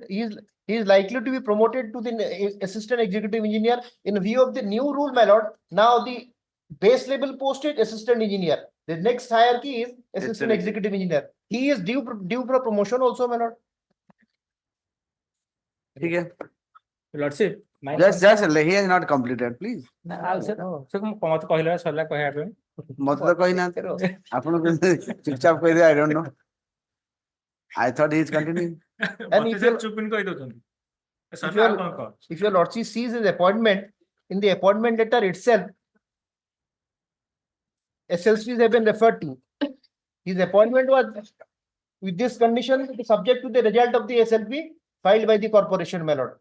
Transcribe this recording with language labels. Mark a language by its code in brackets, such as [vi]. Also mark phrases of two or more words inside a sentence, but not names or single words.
[en] He is likely to be promoted to the assistant executive engineer in view of the new rule, my lord. Now the base level post is assistant engineer. The next hierarchy is assistant executive engineer. He is due for promotion also, my lord. Okay. Lordship. Just he has not completed, please. [bho] मत तो कही ना आपन चुपचाप कह दे [en] I don't know. I thought he is continuing. And if your lordship sees his appointment, in the appointment letter itself, SLCs have been referred to. His appointment was with this condition subject to the result of the SLP filed by the corporation, my lord.